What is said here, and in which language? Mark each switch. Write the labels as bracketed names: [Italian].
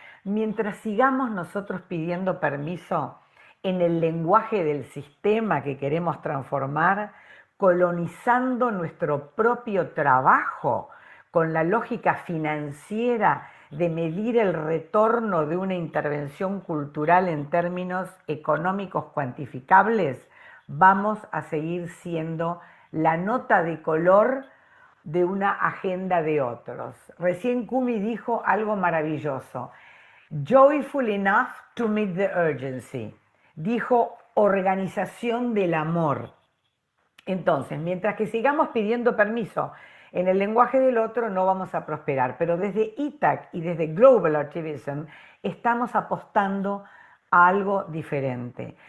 [Spanish] Mientras sigamos nosotros pidiendo permiso en el lenguaje del sistema que queremos transformar, colonizando nuestro propio trabajo con la lógica financiera de medir el retorno de una intervención cultural en términos económicos cuantificables, vamos a seguir siendo la nota de color de una agenda de otros. Recién Kumi dijo algo maravilloso. [English] Joyful enough to meet the urgency. [Spanish] Dijo organización del amor. Entonces, mientras que sigamos pidiendo permiso en el lenguaje del otro, no vamos a prosperar. Pero desde ITAC y desde Global Artivism estamos apostando a algo diferente.